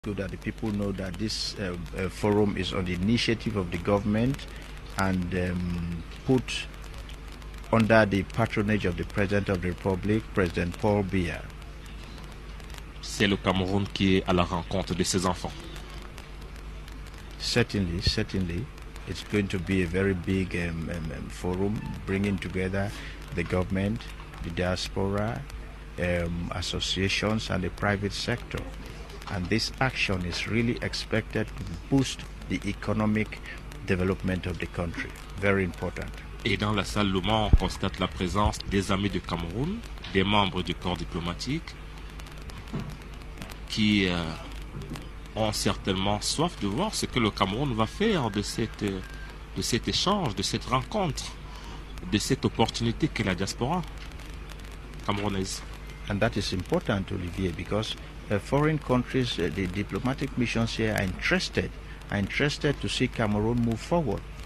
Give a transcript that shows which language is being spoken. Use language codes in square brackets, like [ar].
[en] so that the people know that this forum is on the initiative of the government and put under the patronage of the President of the Republic, President Paul Biya. [fr] C'est le Cameroun qui est à la rencontre de ses enfants. [en] Certainly, it's going to be a very big forum bringing together the government, the diaspora, associations and the private sector. And this action is really expected to boost the economic development of the country. Very important. [fr] Et dans la salle Le Mans, on constate la présence des amis du Cameroun, des membres du corps diplomatique qui ont certainement soif de voir ce que le Cameroun va faire de cet échange, de cette rencontre, de cette opportunité qu'est la diaspora camerounaise. [en] And that is important, Olivier, because foreign countries, the diplomatic missions here are interested to see Cameroon move forward.